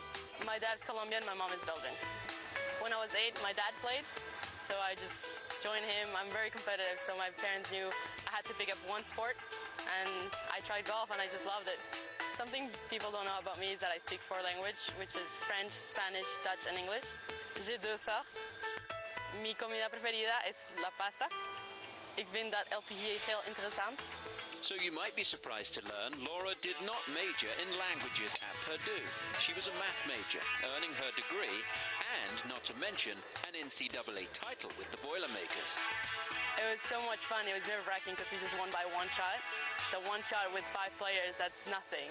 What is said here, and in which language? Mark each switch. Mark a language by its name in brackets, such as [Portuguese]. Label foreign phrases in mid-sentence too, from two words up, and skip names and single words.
[English] My dad's Colombian, my mom is Belgian. When I was 8, my dad played, so I just joined him. I'm very competitive, so my parents knew I had to pick up one sport, and I tried golf, and I just loved it. Something people don't know about me is that I speak 4 languages, which is French, Spanish, Dutch, and English. [French] J'ai 2 sœurs. [Spanish] Mi comida preferida es la pasta. [Dutch] Ik vind dat LPGA heel interessant. [English] So you might be surprised to learn Laura did not major in languages at Purdue. She was a math major, earning her degree and, not to mention, an NCAA title with the Boilermakers. It was so much fun. It was nerve-wracking because we just won by 1 shot. So 1 shot with 5 players, that's nothing.